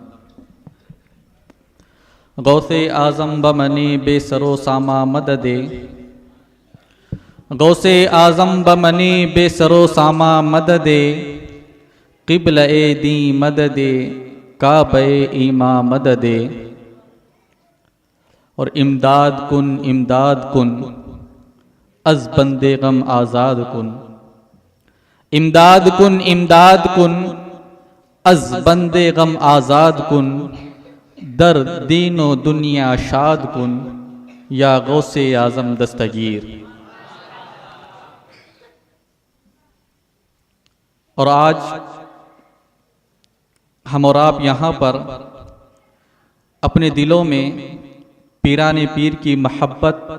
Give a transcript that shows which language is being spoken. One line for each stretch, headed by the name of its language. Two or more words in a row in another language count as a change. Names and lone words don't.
Persian: غوث اعظم بمنی بے سر و ساما مددے، غوث اعظم بمنی بے سر و ساما مددے، قبلہ دین مددے، کعبہ ایما مددے۔ اور امداد کن از بند غم آزاد کن، امداد کن از بند غم آزاد کن، در دین و دنیا شاد کن، یا غوث اعظم دستگیر۔
Urdu: اور آج ہم اور آپ یہاں پر اپنے دلوں میں پیران پیر کی محبت